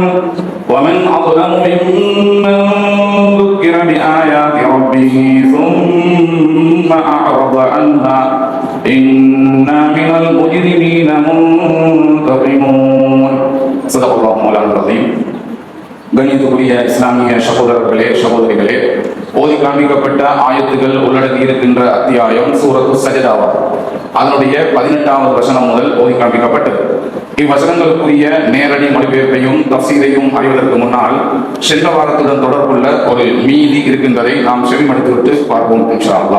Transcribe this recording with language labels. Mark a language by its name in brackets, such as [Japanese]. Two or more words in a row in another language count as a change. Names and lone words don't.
[Arabic] ومن أظلم ممن ذكر بآيات ربه ثم أعرض عنها إنا من المجرمين منتقمون. صدق الله مولانا العظيم. [Tamil] கணியத்துக்குரிய இஸ்லாமிய சகோதரர்களே சகோதரிகளே, ஓதி காண்பிக்கப்பட்ட ஆயத்துகள் உள்ளடங்கி இருக்கின்ற அத்தியாயம் சூரத்து சஜ்தா. அதனுடைய 18வது வசனம் முதல் ஓதி காண்பிக்கப்பட்டது. இவ்வசனங்களுக்குரிய நேரடி மொழிபெயர்ப்பையும் தஃசீரையும் அறிவதற்கு முன்னால் சென்ற வாரத்துடன் தொடர்புள்ள ஒரு மீதி இருக்கின்றதை நாம் செவிமடுத்துவிட்டு பார்ப்போம் [Arabic] إن شاء الله.